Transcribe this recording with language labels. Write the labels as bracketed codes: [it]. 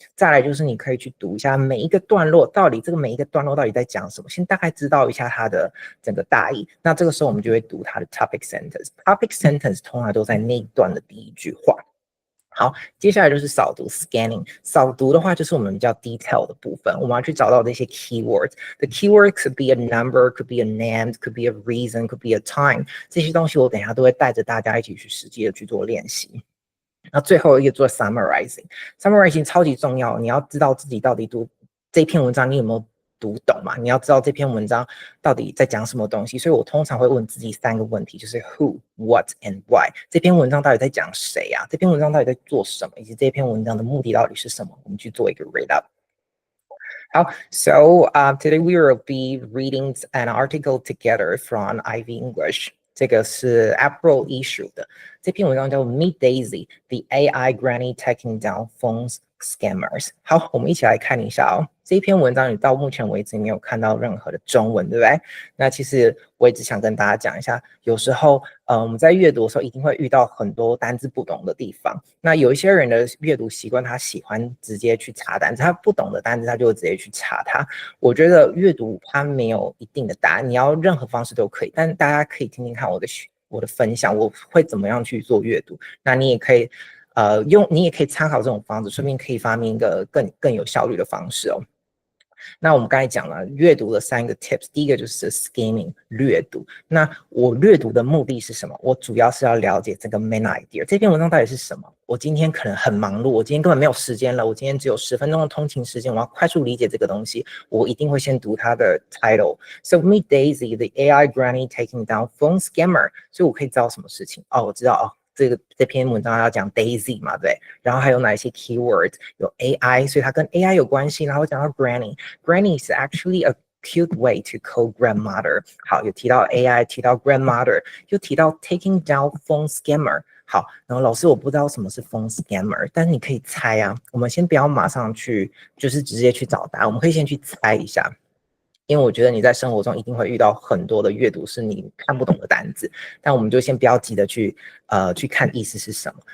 [zh] 再来就是你可以去读一下每一个段落到底在讲什么，先大概知道一下它的整个大意。那这个时候我们就会读它的 topic sentence。topic sentence 通常都在那一段的第一句话。好，接下来就是扫读 scanning。扫读的话，就是我们比较 detail 的部分，我们要去找到这些 keywords。 [en] The keyword could be a number, could be a name, could be a reason, could be a time。 [zh] 这些东西我等一下都会带着大家一起去实际的去做练习。那最后一个做 summarizing。summarizing 超级重要，你要知道自己到底读这篇文章你有没有读懂嘛？你要知道这篇文章到底在讲什么东西，所以我通常会问自己3个问题，就是 who、what and why。这篇文章到底在讲谁啊？这篇文章到底在做什么？以及这篇文章的目的到底是什么？我们去做一个 read up。 [en] 好 ，so today we will be reading an article together from Ivy English。 [zh] 这个是 April issue 的，这篇文章叫 Meet Daisy, the AI Granny Taking Down Phones Scammers。好，我们一起来看一下哦。这一篇文章你到目前为止没有看到任何的中文，对不对？那其实我也只想跟大家讲一下，有时候我们在阅读的时候一定会遇到很多单字不懂的地方。那有一些人的阅读习惯，他喜欢直接去查单字，他不懂的单字他就会直接去查它。我觉得阅读它没有一定的答案，你要任何方式都可以，但大家可以听听看我的分享，我会怎么样去做阅读。那你也可以你也可以参考这种方式，顺便可以发明一个更有效率的方式哦。那我们刚才讲了阅读的3个 tips， 第一个就是 skimming 略读。那我阅读的目的是什么？我主要是要了解这个 main idea， 这篇文章到底是什么？我今天可能很忙碌，我今天根本没有时间了，我今天只有10分钟的通勤时间，我要快速理解这个东西，我一定会先读它的 title。 [en] So meet Daisy, the AI granny taking down phone scammer。 [zh] 所以我可以知道什么事情？哦，我知道哦。这篇文章要讲 Daisy 嘛，对，然后还有哪一些 keywords？有 AI， 所以它跟 AI 有关系。然后讲到 [en] Granny，Granny is actually a cute way to call grandmother。 [zh] 好，有提到 AI， 提到 grandmother， 又提到 taking down phone scammer。好，然后老师我不知道什么是 phone scammer， 但是你可以猜啊。我们先不要马上去，就是直接去找答案，我们可以先去猜一下。因为我觉得你在生活中一定会遇到很多的阅读是你看不懂的单字，但我们就先不要急的去看意思是什么。